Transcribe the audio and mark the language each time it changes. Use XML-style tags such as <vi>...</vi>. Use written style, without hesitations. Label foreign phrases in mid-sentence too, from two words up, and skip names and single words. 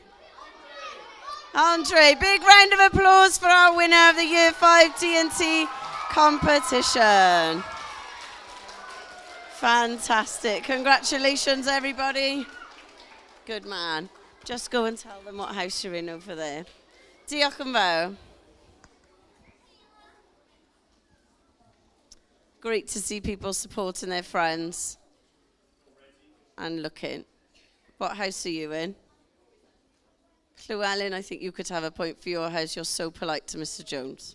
<en>Andre. Big round of applause for our winner of the Year 5 D&T competition. Fantastic. Congratulations, everybody. Good man. Just go and tell them what house you're in over there.</en> <cy>Diolch yn fawr.</cy> <en>Great to see people supporting their friends and looking. What house are you in? Llywelyn, I think you could have a point for your house. You're so polite to Mr. Jones.</en>